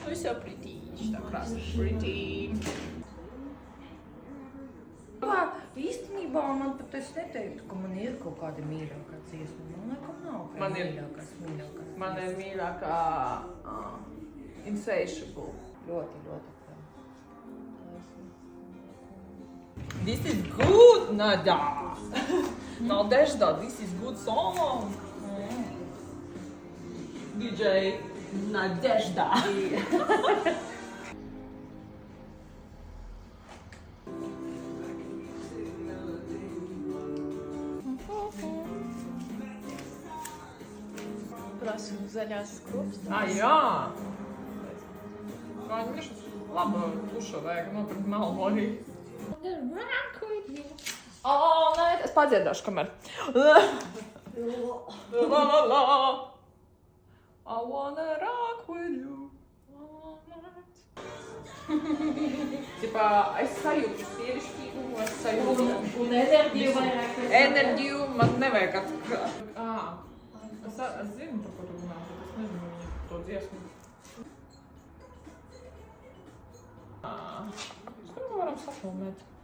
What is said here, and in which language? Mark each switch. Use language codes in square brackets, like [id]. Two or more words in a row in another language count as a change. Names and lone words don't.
[en] You're so pretty. [lv] Tā krāsa pretty. Īstenībā man pat es neteiktu, ka man ir kaut kāda mīļākā dziesma. Man laikam nav Man ir mīļākā. Man ir mīļākā Insatiable. Ļoti. [en] This is good, Nada. Nadezhda, this is good song. DJ Nadezhda. [lv] Prasu zaļās skropstas. Jā. Kā viņš laba duša vajag nopirkt malmu arī. Nē, es padziedāšu kamēr. [en] La la la. I wanna rock with you. [lv] Tipā, es sajūtu sievišķīgumu, es sajūtu. Un enerģiju vairāk. Enerģiju man nevajag Es zinu, par ko tu runā, bet es nezinu viņu to dziesmu. Kur varam safilmēt?